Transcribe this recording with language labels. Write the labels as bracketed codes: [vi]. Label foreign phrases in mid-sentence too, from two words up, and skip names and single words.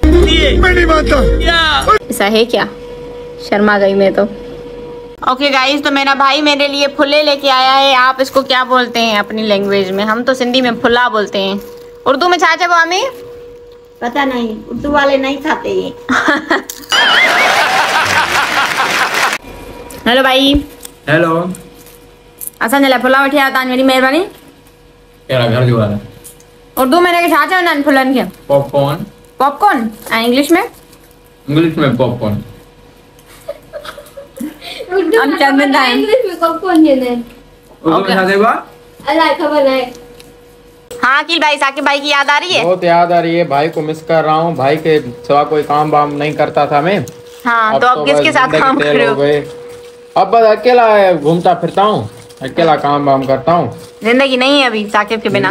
[hi] ऐसा है क्या शर्मा गई मैं तो [en] okay guys [hi] तो मेरा भाई मेरे लिए फुले लेके आया है आप इसको क्या बोलते हैं अपनी लैंग्वेज में हम तो सिंधी में फुला बोलते हैं उर्दू में चाचा बामी पता नहीं उर्दू वाले नहीं खाते ये हेलो भाई हेलो [sd] असां जे लाइ फुला वठी आया तव्हां वॾी महिरबानी कहिड़ा घर जो वाला उर्दू में हिनखे छा चवंदा आहिनि फुलनि खे पॉपकॉर्न पॉपकॉर्न ऐं इंग्लिश में पॉपकॉर्न हम चवंदा आहिनि इंग्लिश में पॉपकॉर्न चवंदा आहिनि [hi] अल्लाह खबर है। हाँ अकील भाई, साकिब भाई की याद आ रही है? बहुत याद आ रही है, भाई को मिस कर रहा हूँ। भाई के सिवा कोई काम वाम नहीं करता था मैं। हाँ तो अब किसके साथ काम कर रहे हो? अब बस अकेला घूमता फिरता हूँ, अकेला काम वाम करता हूँ। जिंदगी नहीं है अभी साकिब के बिना।